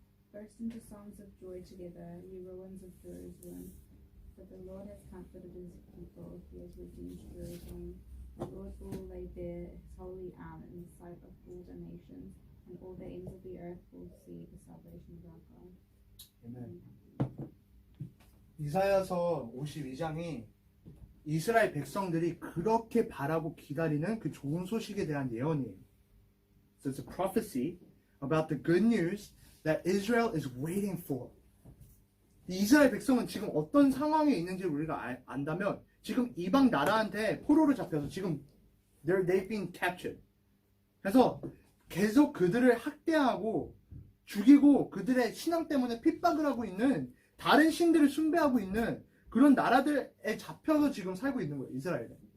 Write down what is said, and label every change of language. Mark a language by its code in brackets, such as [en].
[en] Burst into songs of joy together, you ruins of Jerusalem. For the Lord has comforted his people, he has redeemed Jerusalem. The Lord will lay bare his holy arm in the sight of all the nations, and all the ends of the earth will see the salvation of our God. [ko] 아멘. 이사야서 52장이 이스라엘 백성들이 그렇게 바라고 기다리는 그 좋은 소식에 대한 예언이에요. [en] So it's a prophecy about the good news that Israel is waiting for. [ko] 이스라엘 백성은 지금 어떤 상황에 있는지 우리가 안다면 지금 이방 나라한테 포로로 잡혀서 지금 [en] they've been captured. [ko] 그래서 계속 그들을 학대하고 죽이고 그들의 신앙 때문에 핍박을 하고 있는 다른 신들을 숭배하고 있는 그런 나라들에 잡혀서 지금 살고 있는 거예요, 이스라엘에.